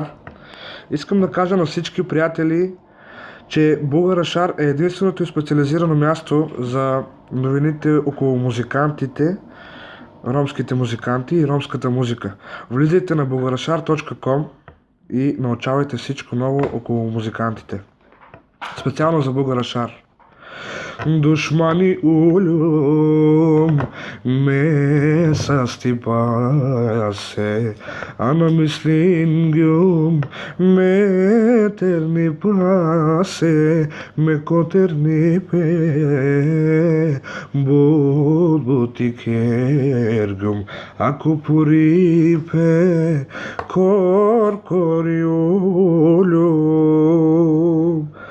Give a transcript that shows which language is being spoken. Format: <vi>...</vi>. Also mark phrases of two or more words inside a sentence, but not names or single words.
<bg>Искам да кажа на всички приятели, че Бугарашар е единственото и специализирано място за новините около музикантите, ромските музиканти и ромската музика. Влизайте на bugarashar.com и научавайте всичко ново около музикантите. Специално за Бугарашар.</bg> <rom>Душмани улюм ме състипасе, а на мислин гюм ме терни пасе, ме котерни пе, будбути кергюм, ако порипе, кор кориулюм.</rom>